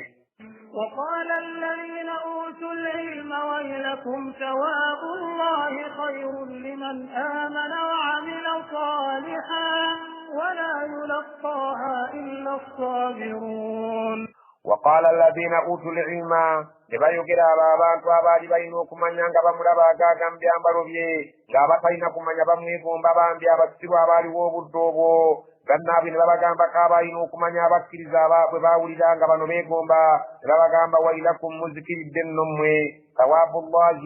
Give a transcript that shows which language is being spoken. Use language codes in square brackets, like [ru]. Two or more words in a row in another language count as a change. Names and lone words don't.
[ar] وقال الذين أوتوا العلم ويلكم ثواب الله خير لمن آمن وعمل صالحا ولا يلقاها إلا الصابرون. وقال الذين أوتوا العلم [lg] nebayogera abo abantu abaali balina okumanya nga bamulaba agaaga mu byambalo bye ng'abatalina kumanya bamwegomba bambi abasirwa abaaliwo obudde obwo bannaabwe ne babagamba k'abalina okumanya abakkiriza bwe baawulira nga bano beegomba ne babagamba wailakum muzikiridde nno mmwe thawabullahi